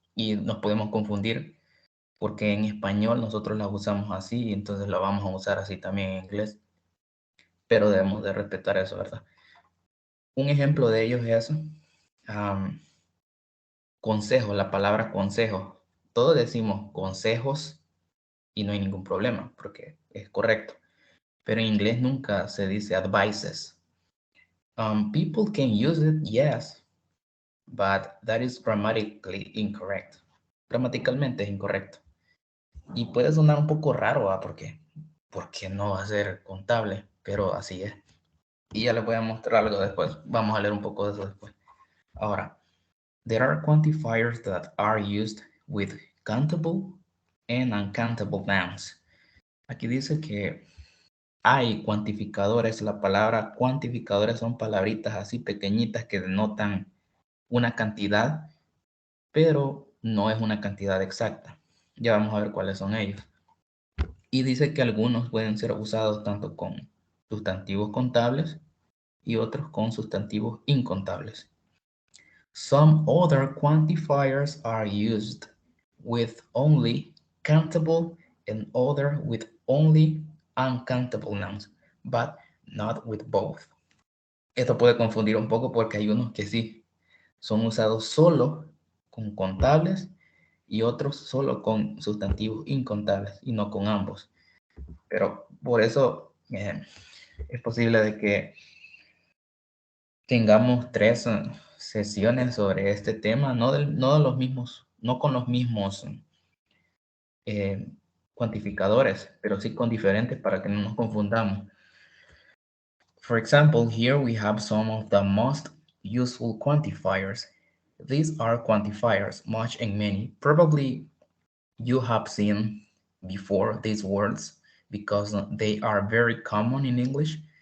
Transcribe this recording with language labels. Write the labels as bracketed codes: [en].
[es] Y nos podemos confundir porque en español nosotros la usamos así y entonces la vamos a usar así también en inglés, pero debemos de respetar eso, ¿verdad? Un ejemplo de ellos es consejo, la palabra consejo. Todos decimos consejos y no hay ningún problema porque es correcto, pero en inglés nunca se dice advices. [en] People can use it, yes, but that is grammatically incorrect. [es] Gramaticalmente es incorrecto. Y puede sonar un poco raro, ¿va? Porque no va a ser contable, pero así es. Y ya les voy a mostrar algo después. Vamos a leer un poco de eso después. Ahora, [en] there are quantifiers that are used with countable and uncountable nouns. [es] Aquí dice que hay cuantificadores. La palabra cuantificadores son palabritas así pequeñitas que denotan una cantidad, pero no es una cantidad exacta. Ya vamos a ver cuáles son ellos. Y dice que algunos pueden ser usados tanto con sustantivos contables y otros con sustantivos incontables. [en] Some other quantifiers are used with only countable and other with only uncountable nouns, but not with both. [es] Esto puede confundir un poco porque hay unos que sí son usados solo con contables y otros solo con sustantivos incontables y no con ambos. Pero por eso es posible de que tengamos 3 sesiones sobre este tema, no de los mismos, no con los mismos cuantificadores, pero sí con diferentes para que no nos confundamos. [en] For example, here we have some of the most useful quantifiers. These are quantifiers, much and many. Probably you have seen before these words because they are very common in English.